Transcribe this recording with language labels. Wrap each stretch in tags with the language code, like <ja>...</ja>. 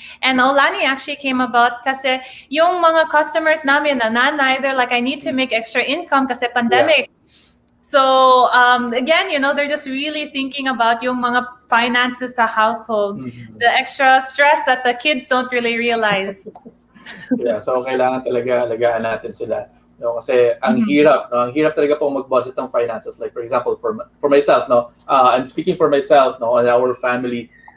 <en>And Olani actually came about kasi yung mga customers namin na nanay, they're like, I need to make extra income kasi pandemic. So again, they're just really thinking about</en> <tl>yung mga finances sa household,</tl> <en>the extra stress that the kids don't really realize.</en> <tl>So kailangan talaga alagaan natin sila, no? Kasi ang hirap, no? Ang hirap talaga pong mag-budget ng finances.</tl> <en>Like for example, for myself, no, I'm speaking for myself, no, and our family.</en>